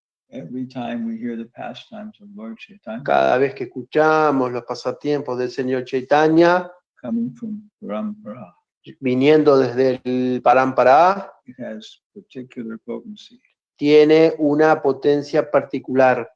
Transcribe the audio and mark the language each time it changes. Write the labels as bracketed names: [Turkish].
[English] Every time we hear the pastimes of Lord Chaitanya, [Spanish] cada vez que escuchamos los pasatiempos del Señor Chaitanya, [English] coming from Parampara, [Spanish] viniendo desde el Parampara, [English] it has particular potency, [Spanish] tiene una potencia particular,